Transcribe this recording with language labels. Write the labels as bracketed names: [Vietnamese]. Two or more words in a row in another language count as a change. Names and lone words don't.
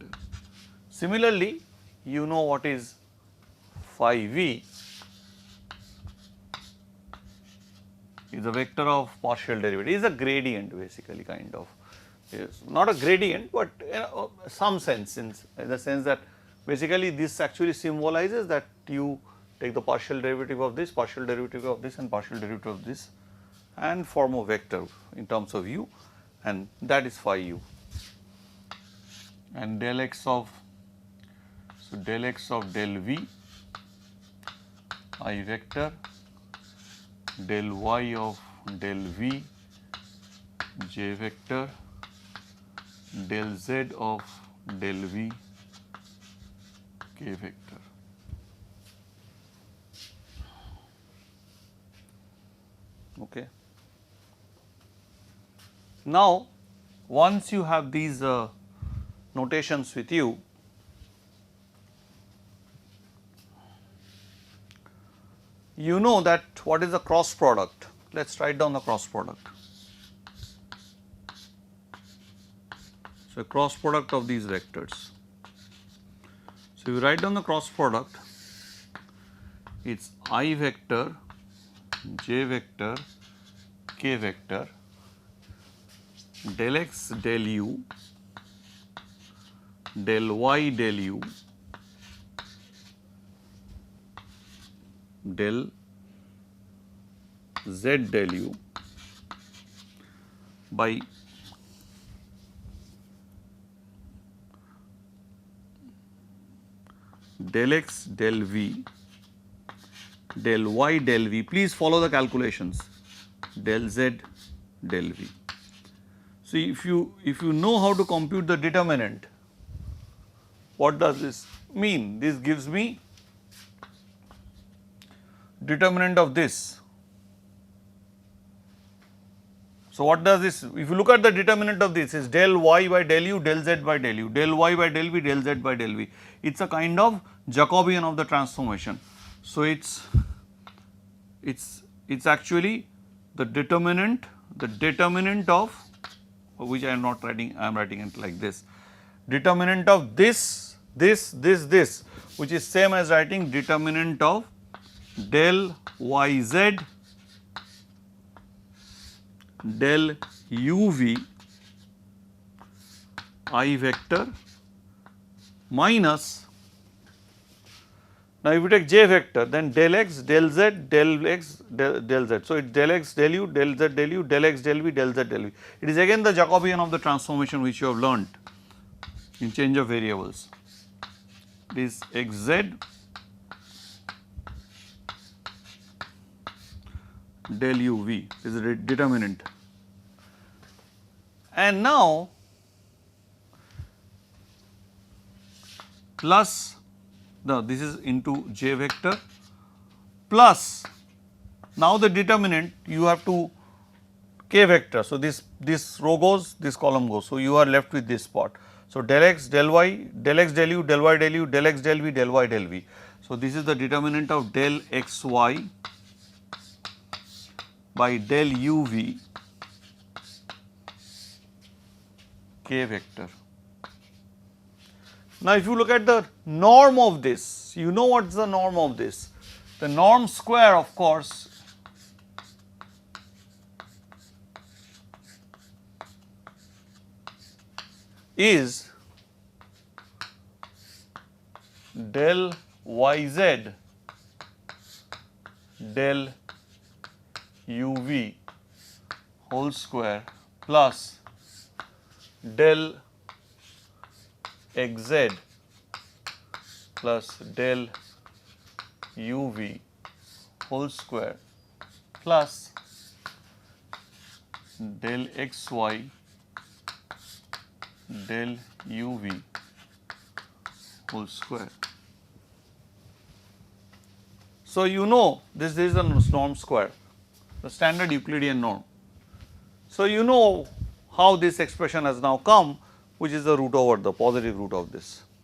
[English] Similarly, you know what is phi v is a vector of partial derivative, is a gradient basically, kind of, is not a gradient, but some sense, in the sense that basically this actually symbolizes that you take the partial derivative of this, partial derivative of this and partial derivative of this and form a vector in terms of u, and that is phi u. And del x of, so del x of del v I vector, del y of del v j vector, del z of del v k vector. Okay. Now, once you have these notations with you, you know that what is the cross product. Let us write down the cross product. So, cross product of these vectors. So, you write down the cross product, it is I vector, j vector, k vector, del x del u, del y del u, del z del u by del x del v, del y del v, please follow the calculations, del z del v. So, if you know how to compute the determinant, what does this mean? This gives me determinant of this. So, what does this, if you look at the determinant of this, is del y by del u, del z by del u, del y by del v, del z by del v. It is a kind of Jacobian of the transformation. So, it is actually the determinant of, which I am not writing, I am writing it like this, determinant of this, which is same as writing determinant of del yz del uv I vector minus, now if you take j vector, then del x del z del x del z. So, it is del x del u del z del u del x del v del z del v. It is again the Jacobian of the transformation which you have learnt in change of variables. It is x z del u v is a determinant. And now plus, now this is into j vector plus, now the determinant you have to k vector. So, this row goes, this column goes. So, you are left with this part. So, del x del y del x del u del y del u del x del v del y del v. So, this is the determinant of del x y by del u v k vector. Now, if you look at the norm of this, you know what is the norm of this. The norm square, of course, is del yz del uv whole square plus del xz plus del uv whole square plus del xy del uv whole square. So, you know this is a norm square, the standard Euclidean norm. So, you know how this expression has now come, which is the root over the positive root of this.